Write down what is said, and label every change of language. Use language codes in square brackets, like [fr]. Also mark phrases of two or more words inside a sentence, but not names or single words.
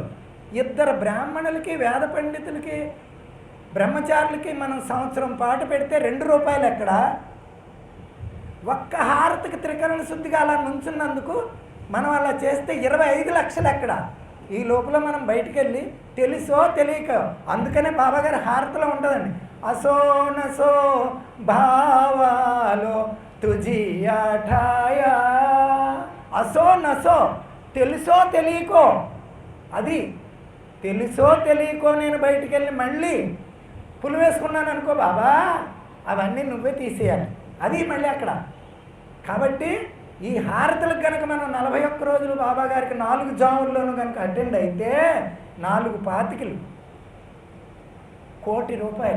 [te] 2 బ్రాహ్మణులకి, వేద పండితులకి, బ్రహ్మచారులకి మనం సంవత్సరం పాటు పెడితే 2 రూపాయలు ఎక్కడ? ఒక్క హారతికి త్రికరణ శుద్ధిగా అలా నుంచున్నందుకు మనం అలా చేస్తే 25 లక్షలు ఎక్కడ? ఈ లోపల మనం బయటికి వెళ్ళి తెలుసో తెలియక, అందుకనే బాబాగారి హారతిలో ఉంటుందండి, [mr] असो नसो भावालो तुझी आठाया. असो नसो, [te] తెలుసో తెలియకో అది తెలుసో తెలియకో నేను బయటికి వెళ్ళి మళ్ళీ పులు వేసుకున్నాను అనుకో బాబా, అవన్నీ నువ్వే తీసేయాలి. అది మళ్ళీ అక్కడ. కాబట్టి ఈ హారతులకు కనుక మనం 41 రోజులు బాబా గారికి 4 జాముల్లోనూ కనుక అటెండ్ అయితే 4 పాతికలు, ₹1,00,00,000.